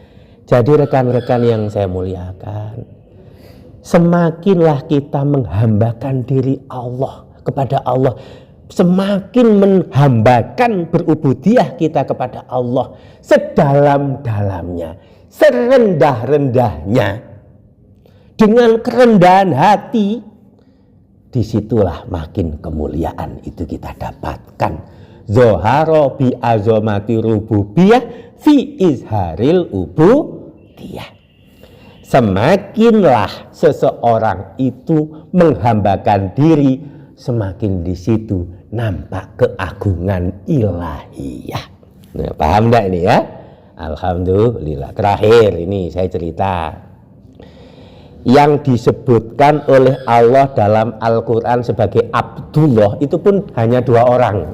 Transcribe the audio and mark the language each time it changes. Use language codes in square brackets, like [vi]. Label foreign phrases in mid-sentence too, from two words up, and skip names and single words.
[id] Jadi rekan-rekan yang saya muliakan, semakinlah kita menghambakan diri Allah kepada Allah, semakin menghambakan berubudiyah kita kepada Allah sedalam-dalamnya, serendah-rendahnya, dengan kerendahan hati, disitulah makin kemuliaan itu kita dapatkan. [ar] ظهر بعظمة الربوبية في إظهار العبودية. [id] Semakinlah seseorang itu menghambakan diri, semakin di situ nampak keagungan ilahiyah. Nah, paham enggak ini ya? Alhamdulillah. Terakhir ini saya cerita yang disebutkan oleh Allah dalam Al-Quran sebagai Abdullah itu pun hanya 2 orang.